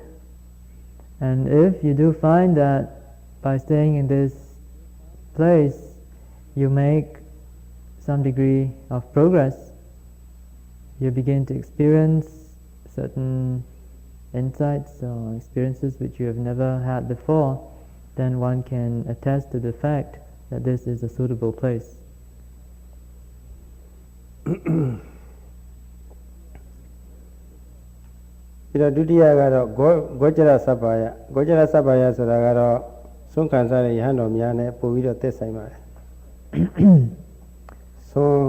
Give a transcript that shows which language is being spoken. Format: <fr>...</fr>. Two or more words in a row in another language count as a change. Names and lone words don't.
<en>And if you do find that by staying in this place you make some degree of progress, you begin to experience certain insights or experiences which you have never had before, then one can attest to the fact that this is a suitable place.</en> <my>ဒီတော့ဒုတိယကတော့ဂောကြရစပ္ပါယဂောကြရစပ္ပါယဆိုတာကတော့သုံးခံစားတဲ့ယဟန်တော်များနဲ့ပို့ပြီးတော့သက်ဆိုင်ပါတယ်သုံး</my>